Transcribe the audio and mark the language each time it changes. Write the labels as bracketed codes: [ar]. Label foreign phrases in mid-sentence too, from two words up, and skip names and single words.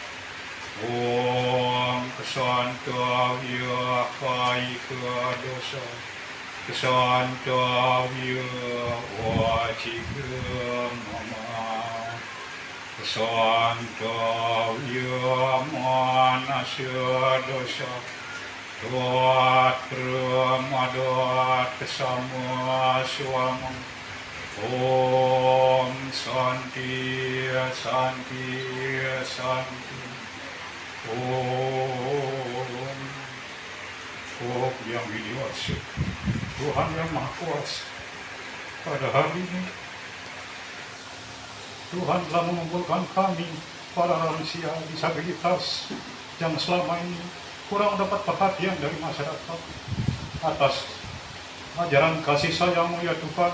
[sa] Om Kesantavya Kaika Dosa Kesantavya Wajika Mama Kesantavya Manasya Dosa Tuatra kesama suama. Om Santi Santi Santi. [id] Om yang dimaksud Tuhan yang Maha Kuasa. Pada hari ini Tuhan telah mengumpulkan kami para lansia disabilitas yang selama ini kurang dapat perhatian dari masyarakat atas ajaran kasih sayang-Mu ya Tuhan.